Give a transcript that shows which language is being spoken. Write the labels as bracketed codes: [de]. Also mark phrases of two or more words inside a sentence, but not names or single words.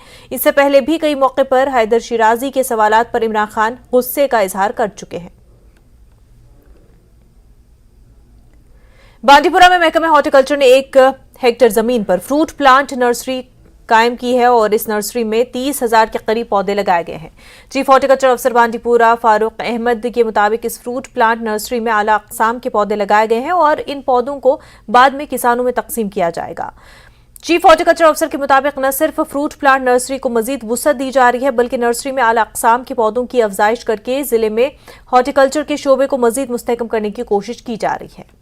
[ur] اس سے پہلے بھی کئی موقع پر حیدر شیرازی کے سوالات پر عمران خان غصے کا اظہار کر چکے ہیں۔ بانڈی پورہ میں محکمہ ہارٹی کلچر نے 1 ہیکٹر زمین پر [en] fruit plant nursery [ur] قائم کی ہے اور اس نرسری میں 30,000 کے قریب پودے لگائے گئے ہیں۔ [en] chief horticulture [ur] افسر بانڈی پورہ فاروق احمد کے مطابق اس [en] fruit plant nursery [ur] میں اعلیٰ اقسام کے پودے لگائے گئے ہیں اور ان پودوں کو بعد میں کسانوں میں تقسیم کیا جائے گا۔ [en] chief horticulture [ur] افسر کے مطابق نہ صرف [en] fruit plant nursery [ur] کو مزید وسعت دی جا رہی ہے بلکہ نرسری میں اعلی اقسام کے پودوں کی افزائش کر کے ضلع میں ہارٹیکلچر کے شعبے کو مزید مستحکم کرنے کی کوشش کی جا رہی ہے۔